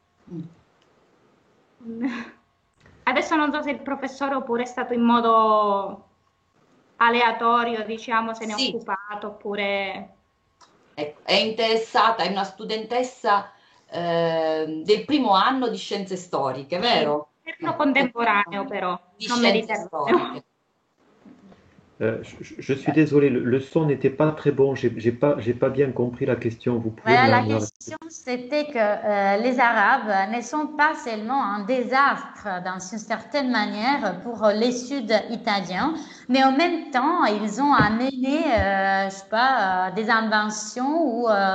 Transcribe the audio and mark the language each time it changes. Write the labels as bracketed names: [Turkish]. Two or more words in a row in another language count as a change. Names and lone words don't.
[Italian] Adesso non so se il professore oppure è stato in modo aleatorio, diciamo, se ne è occupato oppure... È interessata, è una studentessa del primo anno di scienze storiche, vero? Contemporaneo però, non mediterraneo. [French] Je suis désolé, le son n'était pas très bon, j'ai pas bien compris la question. Vous pouvez la question c'était que les Arabes ne sont pas seulement un désastre dans une certaine manière pour les Sud-Italiens, mais en même temps ils ont amené, je sais pas, des inventions ou